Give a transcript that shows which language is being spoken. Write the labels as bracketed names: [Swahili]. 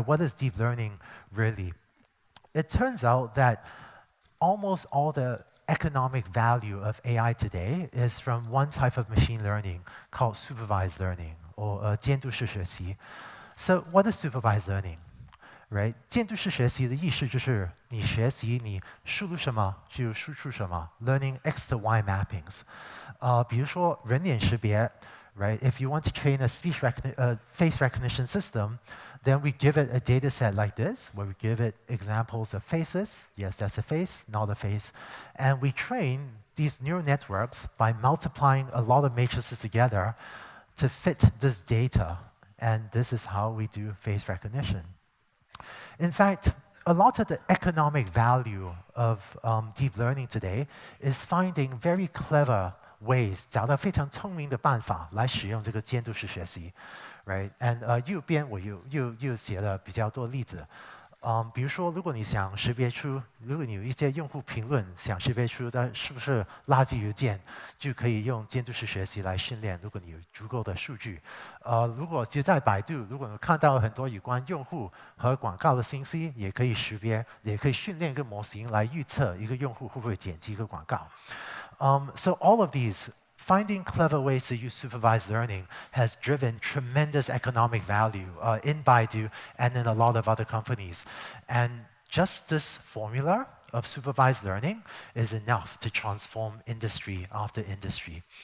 [English] What is deep learning really? It turns out that almost all the economic value of AI today is from one type of machine learning called supervised learning, or 监督式学习. So what is supervised learning? Right? [Chinese] 监督式学习的意思就是你学习你输入什么就输出什么 [English] learning X to Y mappings. [Chinese] 比如说人脸识别 right? [English] If you want to train a face recognition system, then we give it a data set like this, where we give it examples of faces. Yes, that's a face, not a face. And we train these neural networks by multiplying a lot of matrices together to fit this data. And this is how we do face recognition. In fact, a lot of the economic value of deep learning today is finding very clever ways, [Chinese] 找到非常聪明的办法来使用这个监督式学习 [English] right? [Chinese] And 右边我又写了比较多例子。比如说，如果你想识别出，如果你有一些用户评论想识别出它是不是垃圾邮件，就可以用监督式学习来训练。如果你有足够的数据，如果就在百度，如果你看到很多有关用户和广告的信息，也可以识别，也可以训练一个模型来预测一个用户会不会点击一个广告。 [English] So all of these. Finding clever ways to use supervised learning has driven tremendous economic value in Baidu and in a lot of other companies. And just this formula of supervised learning is enough to transform industry after industry.